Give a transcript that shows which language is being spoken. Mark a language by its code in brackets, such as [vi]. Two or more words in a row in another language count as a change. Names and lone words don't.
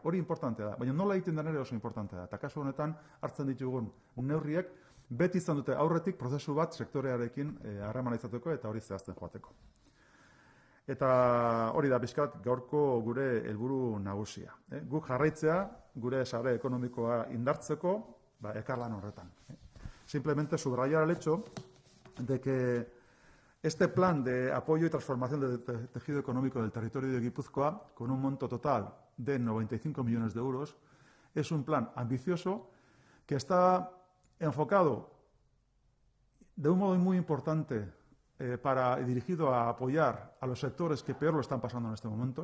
[eu] Hori importantea da, baina nola egiten den ere oso importantea da. Eta kasu honetan hartzen ditugun neurriek beti izan dute aurretik prozesu bat sektorearekin harremana izateko eta hori zehazten joateko. Eta hori da pixkat gaurko gure helburu nagusia. Guk jarraitzea gure sare ekonomikoa indartzeko ekarlan horretan. [es] Simplemente subrayar el hecho de que este plan de apoyo y transformación del tejido económico del territorio de Guipúzcoa, con un monto total de 95 millones de euros, es un plan ambicioso que está enfocado de un modo muy importante dirigido a apoyar a los sectores que peor lo están pasando en este momento.